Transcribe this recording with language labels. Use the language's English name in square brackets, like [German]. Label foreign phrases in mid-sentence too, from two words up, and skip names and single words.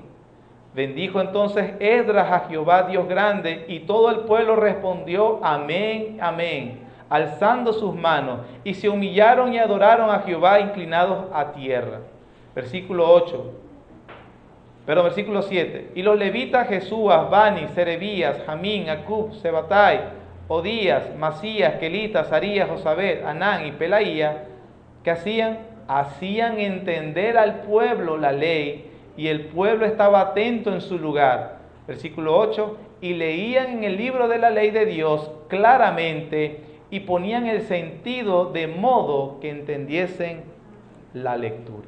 [Spanish] Bendijo entonces Esdras a Jehová Dios grande, y todo el pueblo respondió amén, amén, alzando sus manos, y se humillaron y adoraron a Jehová inclinados a tierra. Versículo 7. Y los levitas Jesúas, Bani, Serebías, Jamín, Acub, Sebatai, Odías, Masías, Kelita, Sarías, Josabed, Anán y Pelaía, ¿qué hacían? Hacían entender al pueblo la ley, y el pueblo estaba atento en su lugar. Versículo 8, y leían en el libro de la ley de Dios claramente, y ponían el sentido de modo que entendiesen la lectura.